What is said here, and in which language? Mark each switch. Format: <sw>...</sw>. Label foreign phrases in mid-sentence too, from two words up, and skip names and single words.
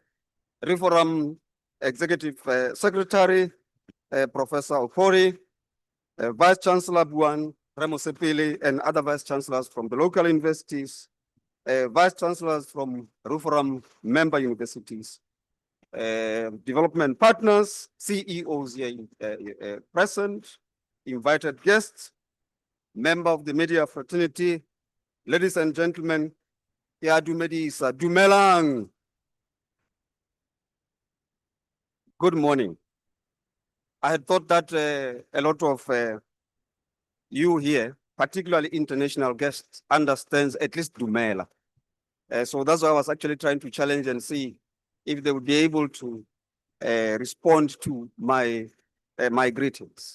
<en>Ruforum Executive Secretary, Professor Okori, Vice Chancellor Buan, Remo Sepili, and other Vice Chancellors from the local universities, Vice Chancellors from Ruforum member universities, development partners, CEOs here present, invited guests, member of the media fraternity, ladies and gentlemen,</en> <tn>ya dumedisa dumelang.</tn> <en>Good morning. I had thought that a lot of you here, particularly international guests, understands at least Dumela. So that's why I was actually trying to challenge and see if they would be able to respond to my greetings.</en>